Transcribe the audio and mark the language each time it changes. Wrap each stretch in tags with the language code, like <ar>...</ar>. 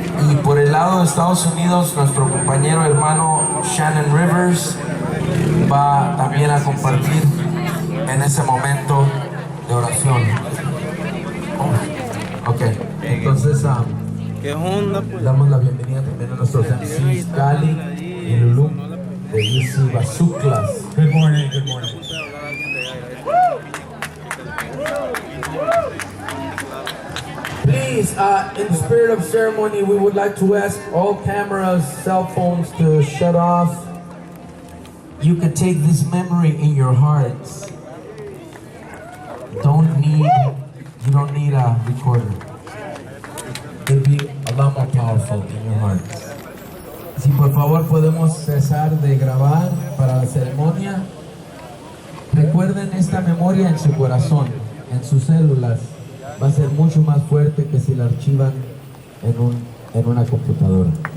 <es>Y por el lado de Estados Unidos, nuestro compañero hermano Shannon Rivers va también a compartir en ese momento de oración. Ok, entonces damos la bienvenida también a nuestros MCs Cali y Lulu de UC Basuklas.</es> <en>Good morning, good morning. Please, in the spirit of ceremony, we would like to ask all cameras, cell phones to shut off. You can take this memory in your hearts. You don't need a recorder. It'll be a lot more powerful in your hearts.</en> <es>Si por favor podemos cesar de grabar para la ceremonia, recuerden esta memoria en su corazón, en sus células. Va a ser mucho más fuerte que si la archivan en una computadora.</es>